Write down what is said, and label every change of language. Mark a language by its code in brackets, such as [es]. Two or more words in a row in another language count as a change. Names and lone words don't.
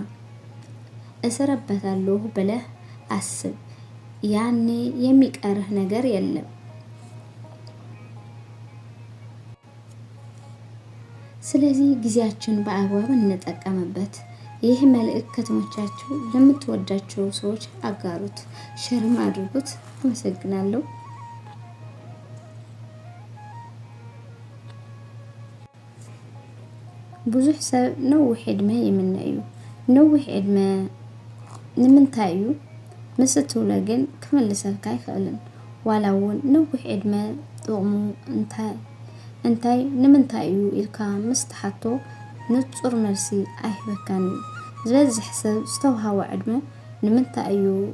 [am] እሰራበታለሁ ብለህ አስብ። ያኔ የሚቀርህ ነገር የለም። ስለዚህ ጊዜያችን በአግባብ እንጠቀምበት። ይህ መልእክት ከተመቻችሁ ለምትወዳቸው ሰዎች አጋሩት፣ ሼርም አድርጉት። አመሰግናለሁ። [ti] ብዙሕ ሰብ ነዊሕ ዕድመ ይምነዩ። ነዊሕ ዕድመ ንምንታይ እዩ? ምስ እትብሎ ግን ክምልሰልካ ኣይክእልን። ዋላ እውን ነዊሕ ዕድመ ጥቕሙ እንታይ ንምንታይ እዩ ኢልካ ምስ ተሓቶ ንጹር መልሲ ኣይህበካን እዩ። ዝበዝሕ ሰብ ዝተውሃቦ ዕድመ ንምንታይ እዩ